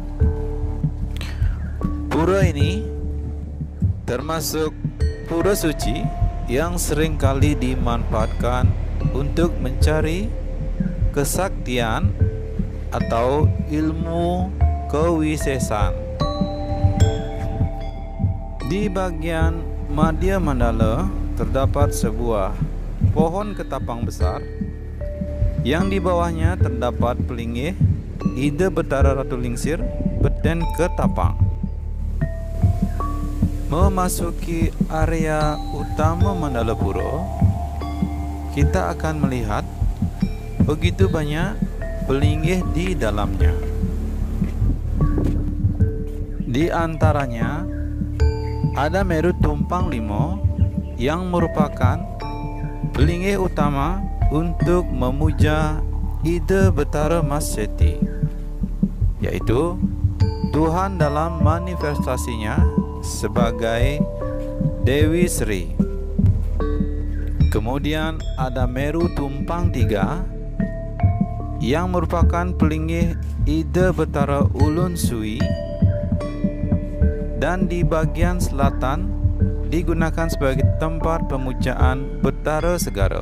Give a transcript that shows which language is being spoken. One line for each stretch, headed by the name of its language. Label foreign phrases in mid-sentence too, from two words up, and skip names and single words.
Indonesian: Pura ini termasuk pura suci yang sering kali dimanfaatkan untuk mencari kesaktian atau ilmu kewisesan. Di bagian Madhya Mandala terdapat sebuah pohon ketapang besar yang di bawahnya terdapat pelinggih Ida Betara Ratu Lingsir Beten Ketapang. Memasuki area utama Mandala Pura, kita akan melihat begitu banyak pelinggih di dalamnya. Di antaranya ada Meru Tumpang Limo yang merupakan pelinggih utama untuk memuja Ida Betara Maseti, yaitu Tuhan dalam manifestasinya sebagai Dewi Sri. Kemudian ada Meru Tumpang Tiga yang merupakan pelinggih Ida Betara Ulun Sui, dan di bagian selatan digunakan sebagai tempat pemujaan Betara Segara.